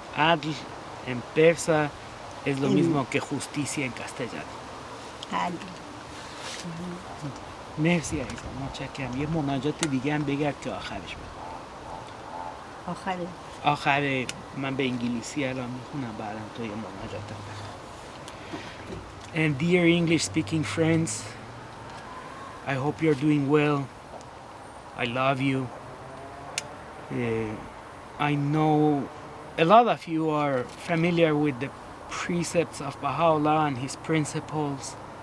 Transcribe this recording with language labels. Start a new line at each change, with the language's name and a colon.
Spanish: Adl en persa es lo mismo que justicia en castellano. Adl.
Persian: مرسی عزیزم، متشکرم. یه مناجات دیگه هم بگرد که آخرش بگم. آخر من به انگلیسی الان میخونم، بعدم تو یه مناجات هم بگم.
English: And dear English speaking friends, I hope you're doing well. I love you. I know a lot of you are familiar with the precepts of Baha'u'llah and his principles.